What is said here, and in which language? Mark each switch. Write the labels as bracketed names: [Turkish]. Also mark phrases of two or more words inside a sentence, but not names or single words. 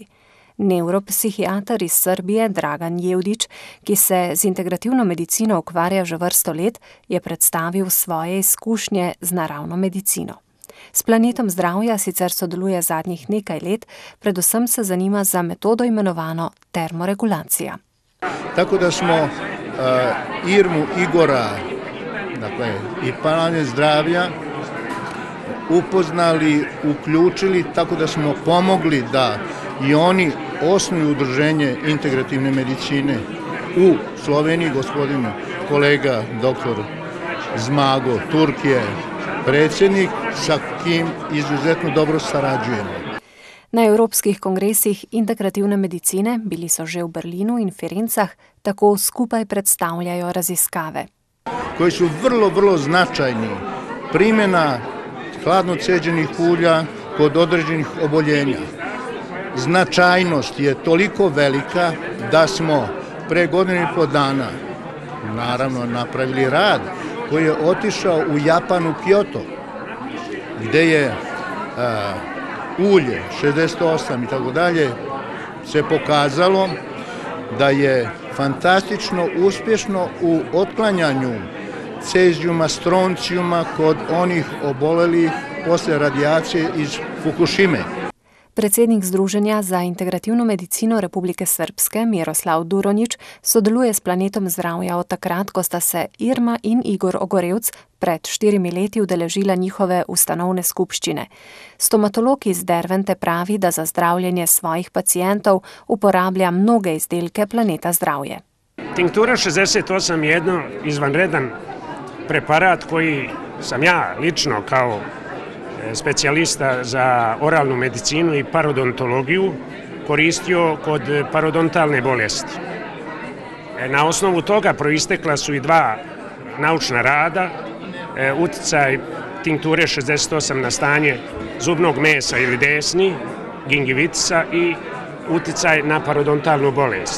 [Slovenian] Nevropsihiater iz Srbije Dragan Jevdić, ki se z integrativno medicino ukvarja že vrsto let, je predstavil svoje izkušnje z naravno medicino. S Planetom zdravja sicer sodeluje zadnjih nekaj let, predvsem se zanima za metodo imenovano termoregulacija. [Serbian] Tako da smo Irmu, Igora, dakle i Planet zdravja upoznali, uključili, tako da smo pomogli da i oni osnuju udruženje integrativne medicine u Sloveniji. Gospodin kolega dr. Zmago Turk je predsjednik sa kim izuzetno dobro sarađujemo. [Slovenian] Na evropskih kongresih integrativne medicine, bili so že v Berlinu in Firencah, tako skupaj predstavljajo raziskave. [Serbian] Koji su vrlo značajni. Primjena hladno ceđenih ulja kod određenih oboljenja. Značajnost je toliko velika da smo pre godinu i po dana naravno napravili rad koji je otišao u Japan, u Kyoto, gde je ulje 68 i tako dalje se pokazalo da je fantastično uspješno u otklanjanju cezijuma, stroncijuma kod onih obolelih posle radijacije iz Fukushime. [Slovenian] Predsednik Združenja za integrativno medicino Republike Srpske Miroslav Duronić sodeluje s Planetom zdravja od takrat, ko sta se Irma in Igor Ogorevc pred 4 leti udeležila njihove ustanovne skupščine. Stomatolog iz Dervente pravi, da za zdravljenje svojih pacijentov uporablja mnoge izdelke Planeta zdravje. [Serbian] Tinktura 68 je jedno izvanredan preparat koji sam ja lično kao specijalista za oralnu medicinu i parodontologiju koristio kod parodontalne bolesti. Na osnovu toga proistekla su i 2 naučna rada, uticaj tinkture 68 na stanje zubnog mesa ili desni, gingivitisa, i uticaj na parodontalnu bolest.